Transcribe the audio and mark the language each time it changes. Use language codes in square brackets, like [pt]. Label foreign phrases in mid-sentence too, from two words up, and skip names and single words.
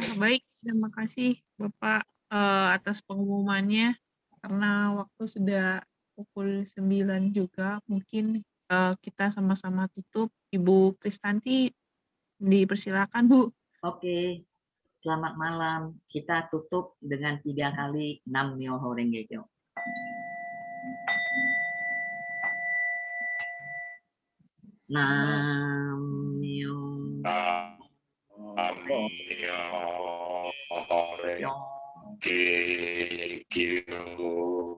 [id] Baik, terima kasih Bapak atas pengumumannya. Karena waktu sudah pukul 9 juga, mungkin kita sama-sama tutup. Ibu Kristanti, dipersilakan Bu. Oke, selamat malam. Kita tutup dengan 3 kali [ja] 南無妙法蓮華経. 南無妙法蓮華経.